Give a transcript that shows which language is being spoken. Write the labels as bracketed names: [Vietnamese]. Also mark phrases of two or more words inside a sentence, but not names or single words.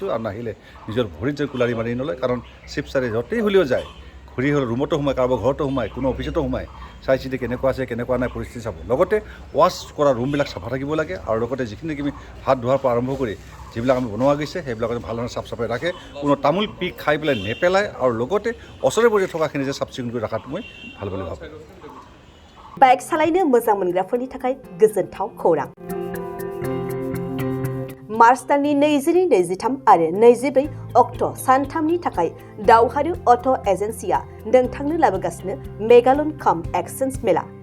[Assamese] আৰু নাহিলে নিজৰ ভৰিত যে কুলাৰি মাৰি নলয়, কাৰণ চিফ ছাৰে য'তেই হ'লেও যায়, ঘূৰি হ'লে ৰুমতো সোমায়, কাৰোবাৰ ঘৰতো সোমায়, কোনো অফিচতো সোমায়, চাই চিতি কেনেকুৱা আছে কেনেকুৱা নাই পৰিস্থিতি চাব। লগতে ৱাছ কৰা ৰুমবিলাক চাফা থাকিব লাগে। আৰু লগতে যিখিনি আমি হাত ধোৱাৰ পৰা আৰম্ভ কৰি যিবিলাক আমি বনোৱা গৈছে সেইবিলাক ভাল ধৰণে চাফ চাফাই ৰাখে, কোনো তামোল পিক খাই পেলাই নেপেলায়। আৰু লগতে ওচৰে পাজৰে থকাখিনি যে চাফ চিকুণ কৰি ৰখাটো মই ভাল বুলি ভাবোঁ। [Bodo] बाइक सालायनो मोजां मोनग्राफोरनि थाखाय गोजोनथाव खौरां। मार्च दाननि 22-23 आरो 24 अक्ट' सानथामनि थाखाय दावहारु अट' एजेन्सिया नोंथांनो लाबोगासिनो मेगालन काम एक्सचेन्ज मेला।